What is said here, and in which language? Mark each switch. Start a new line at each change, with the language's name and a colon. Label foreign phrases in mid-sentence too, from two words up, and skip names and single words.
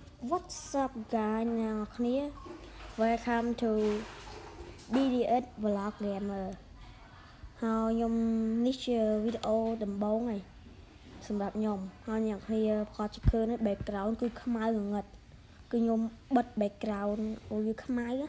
English: What's up guys
Khmer: អ្នកគ្នា
English: Welcome to DDS Vlog Gamer
Khmer: ហើយខ្ញុំនេះជាវីដេអូដំបូងហើយសម្រាប់ខ្ញុំហើយអ្នកគ្នាប្រកាសជាឃើញ background គឺខ្មៅងងឹតគឺខ្ញុំបិទ background ឲ្យវាខ្មៅ